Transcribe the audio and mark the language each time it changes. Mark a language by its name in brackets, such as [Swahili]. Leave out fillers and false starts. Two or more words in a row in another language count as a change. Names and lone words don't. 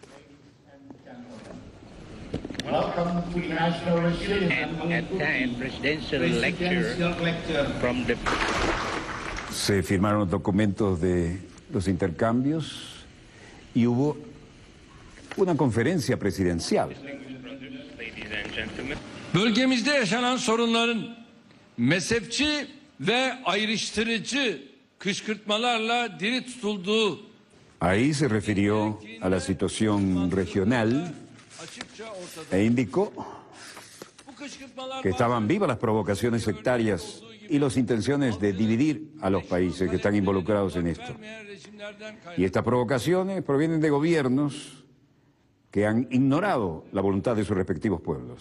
[Spanish] Se firmaron los documentos de los intercambios y hubo una conferencia presidencial. [Turkish] Bölgemizde yaşanan sorunların mezhepçi ve ayrıştırıcı kışkırtmalarla diri tutulduğu. [Spanish] Ahí se refirió a la situación regional e indicó que estaban vivas las provocaciones sectarias y las intenciones de dividir a los países que están involucrados en esto. Y estas provocaciones provienen de gobiernos que han ignorado la voluntad de sus respectivos pueblos.